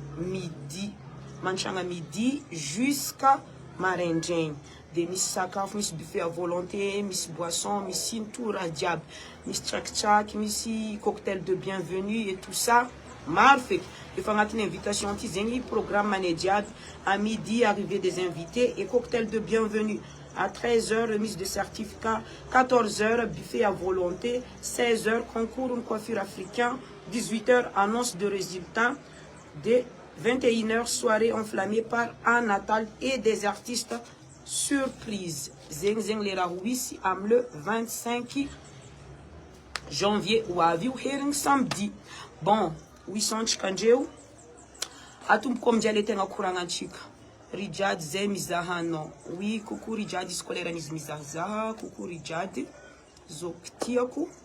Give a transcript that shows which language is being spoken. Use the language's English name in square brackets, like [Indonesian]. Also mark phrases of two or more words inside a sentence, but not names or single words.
[French] midi jusqu'à [Malagasy] maraindraigny de misy sakafo misy buffet [French] à volonté [Malagasy] misy boisson misy tout raha diaby misy tsakitraky misy cocktail [French] de bienvenue et tout ça [Malagasy] maro feky efa agnatin'ny [French] invitation [Malagasy] ty zegny [French] programme [Malagasy] ane diaby [French] à midi arrivée des invités et cocktail de bienvenue à 13h remise de certificat 14h buffet à volonté 16h concours de coiffure africain 18h annonce de résultats de 21h soirée enflammée par un Natal et des artistes surprise [Malagasy] zeng le raha hoisy am le 25 janvier ho avy io herigny samedi bon 800 tsika andreo atomboko amin'izay le tegna koragnantsika Rijad zay mizahanao [French] oui coucou [Malagasy] Rijad izy koa leran'izy mizahazaha coucou Rijad zoko tiako